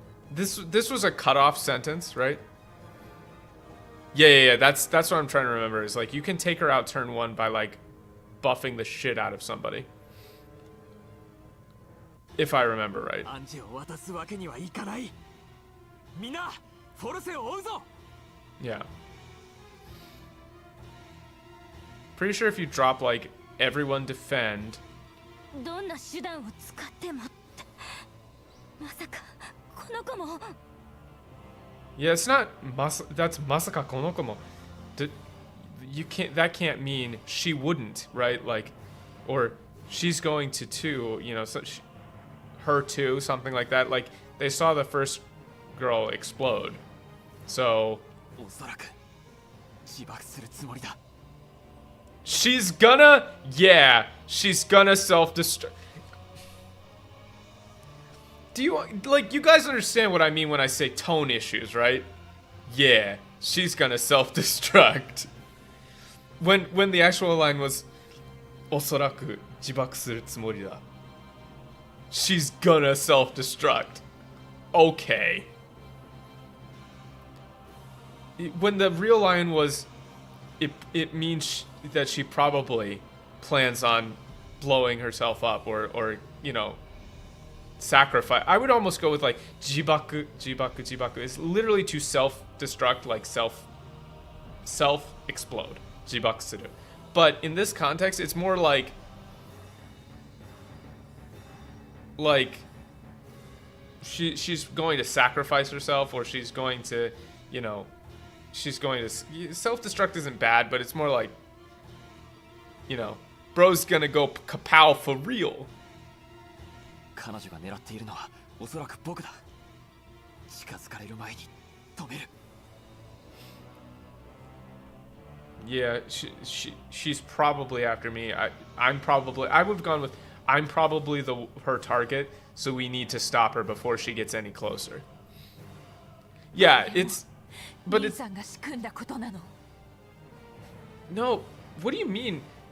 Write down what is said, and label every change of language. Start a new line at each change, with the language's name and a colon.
English: This was a cutoff sentence, right? Yeah. That's what I'm trying to remember. Is like you can take her out turn 1 by like buffing the shit out of somebody. If I remember right.
Japanese: アンジを渡すわけにはいかない。みんなフォルセを追うぞ。
English: Yeah. Pretty sure if you drop like everyone defend.
Japanese: どんな手段を使ってもってまさかこの子も
English: Yeah, it's not that's
Japanese: masaka konokomo.
English: You can't, that can't mean she wouldn't, right? Like, or she's going to too, you know, so her too, something like that. Like, they saw the first girl explode. So
Japanese: おそらく自爆するつもりだ。
English: she's gonna, yeah, she's gonna self-destruct. Do you, like, you guys understand what I mean when I say tone issues, right? Yeah, she's gonna self-destruct. When the actual line was
Japanese: おそらく自爆するつもりだ.
English: She's gonna self-destruct. Okay. When the real line was, it means that she probably plans on blowing herself up or you know, sacrifice. I would almost go with like jibaku. It's literally to self-destruct, like self-explode. Jibakusuru. But in this context, it's more like she's going to sacrifice herself, or she's going to, you know, she's going to self-destruct isn't bad, but it's more like, you know, bro's gonna go kapow for real.
Japanese: 彼女が狙っているのはおそらく僕だ。近づかれる前に止める。
English: Yeah, she's probably after me. I would have gone with I'm probably her target, so we need to stop her before she gets any closer. Yeah, but it's no. What do you mean?